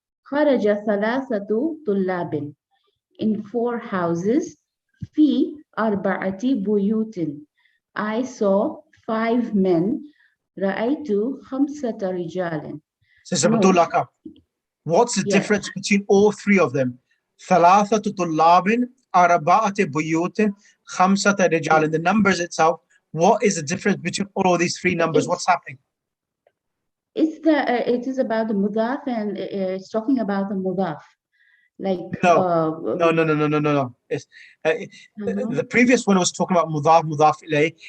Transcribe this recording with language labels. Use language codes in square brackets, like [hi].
[ar] Kharaja thalathatu tullabin. [en] In 4 houses. [ar] Fi arba'ati buyutin. [en] I saw 5 men. [ar] Ra'aytu khamsata rijalin. [en] Sister Abdullah, what's the difference between all three of them? [ar] ثلاثة طلاب أربعة بيوت خمسة رجال. [en] The numbers itself, what is the difference between all of these three numbers? What's happening? It is about the mudaf, and it's talking about the mudaf. Like No. It's, the previous one was talking about mudaf ilayh.